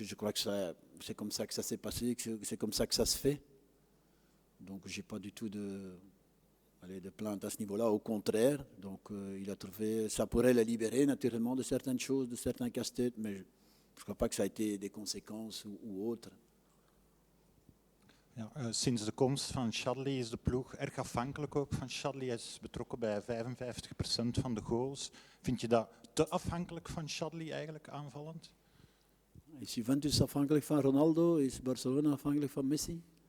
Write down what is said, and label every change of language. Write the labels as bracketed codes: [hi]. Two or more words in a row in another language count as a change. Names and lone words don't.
[fr] Je crois que c'est comme ça que ça s'est passé, que c'est comme ça que ça se fait. Donc je n'ai pas du tout de plainte à ce niveau-là, au contraire. Donc il a trouvé, ça pourrait le libérer naturellement de certaines choses, de certains casse-têtes, mais je ne crois pas que ça a été des conséquences ou autres. [nl] Ja, sinds de komst van Chadli is de ploeg erg afhankelijk ook van Chadli. Hij is betrokken bij 55% van de goals. Vind je dat te afhankelijk van Chadli eigenlijk aanvallend? Is Juventus afhankelijk van Ronaldo? Is Barcelona afhankelijk van Messi?